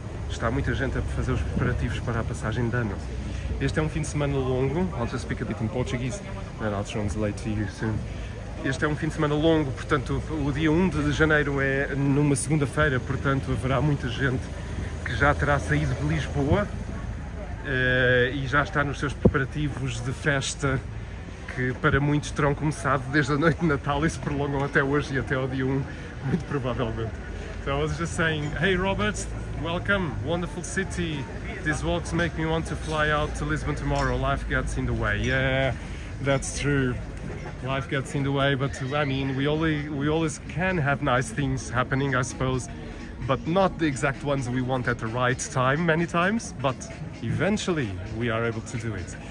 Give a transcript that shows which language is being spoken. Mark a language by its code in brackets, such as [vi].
[pt] Está muita gente a fazer os preparativos para a passagem de ano. Este é um fim de semana longo. [en] I'll just speak a bit in Portuguese and I'll translate to you soon. [pt] Este é um fim de semana longo, portanto o dia 1 de janeiro é numa segunda-feira, portanto haverá muita gente que já terá saído de Lisboa e já está nos seus preparativos de festa, que para muitos terão começado desde a noite de Natal e se prolongam até hoje e até ao dia 1, muito provavelmente. [en] So I was just saying, hey Robert, welcome, wonderful city. These walks make me want to fly out to Lisbon tomorrow. Life gets in the way. Yeah, that's true. Life gets in the way, but I mean, we always can have nice things happening, I suppose, but not the exact ones we want at the right time many times, but eventually we are able to do it.